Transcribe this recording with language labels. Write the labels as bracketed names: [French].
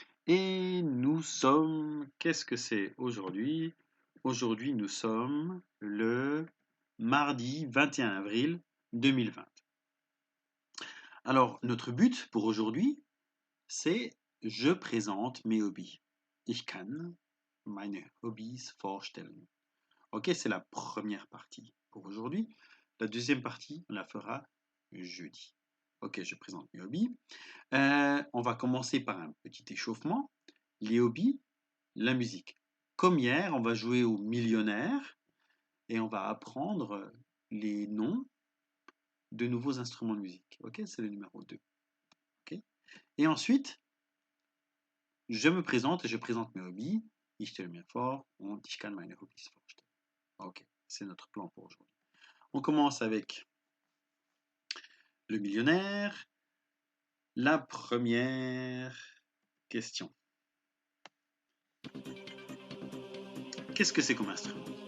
[French] Et nous sommes... Qu'est-ce que c'est aujourd'hui? Aujourd'hui, nous sommes le mardi 21 avril 2020. Alors, notre but pour aujourd'hui, c'est je présente mes hobbies. [German] Ich kann meine Hobbys vorstellen. [French] Ok, c'est la première partie pour aujourd'hui. La deuxième partie, on la fera jeudi. Ok, je présente mes hobbies. On va commencer par un petit échauffement. Les hobbies, la musique. Comme hier, on va jouer au millionnaire et on va apprendre les noms de nouveaux instruments de musique. Ok, c'est le numéro 2. Ok. Et ensuite, je me présente et je présente mes hobbies. [German] Ich stelle mir vor und ich kann meine Hobbys vorstellen. [French] Ok, c'est notre plan pour aujourd'hui. On commence avec le millionnaire. La première question. Qu'est-ce que c'est comme instrument?